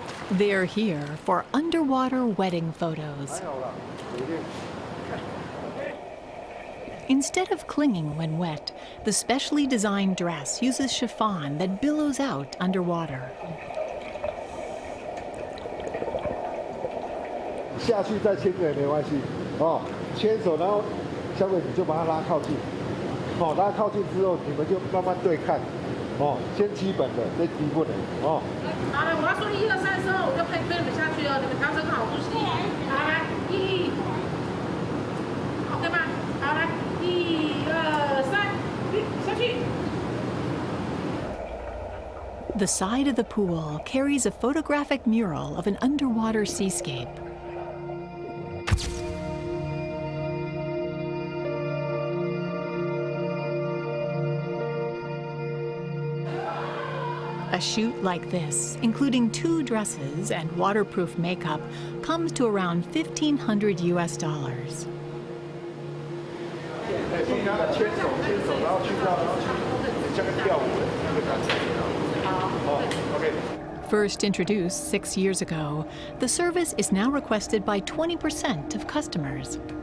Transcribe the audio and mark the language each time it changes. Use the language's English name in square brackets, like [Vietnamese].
[English] They're here for underwater wedding photos. Instead of clinging when wet, the specially designed dress uses chiffon that billows out underwater. [Chinese] 下去再牵着也没关系哦，牵手，然后小伟你就把它拉靠近，哦，拉靠近之后你们就慢慢对看，哦，先基本的，再基本的，哦。好了，我要说1、2、3的时候，我就推你们下去哦，你们调整好呼吸。好，来1， OK 吗？好，来1、2、3，下去。 [English] The side of the pool carries a photographic mural of an underwater seascape. A shoot like this, including 2 dresses and waterproof makeup, comes to around $1,500 US. [Chinese] 牵手，然后去到，像个跳舞的那个感觉。好 ，OK。 [English] First introduced 6 years ago, the service is now requested by 20% of customers.